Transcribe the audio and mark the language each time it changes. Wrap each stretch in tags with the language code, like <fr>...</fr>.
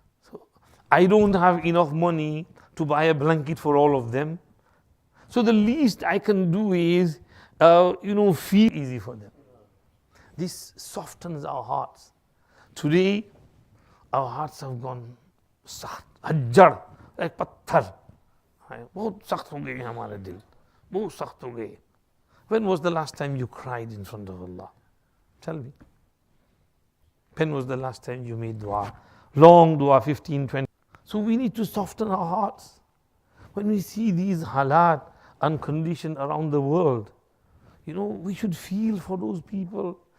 <en>So I don't have enough money to buy a blanket for all of them. So the least I can do is, feel easy for them. This softens our hearts. Today, our hearts have gone sakht, ajjar, like patthar.</en> <hi>बहुत सख्त हो गए हमारे दिल, बहुत सख्त हो गए.</hi> <en>When was the last time you cried in front of Allah? Tell me. When was the last time you made dua? Long dua, 15, 20. So we need to soften our hearts. When we see these halat and conditions around the world, we should feel for those people.</en>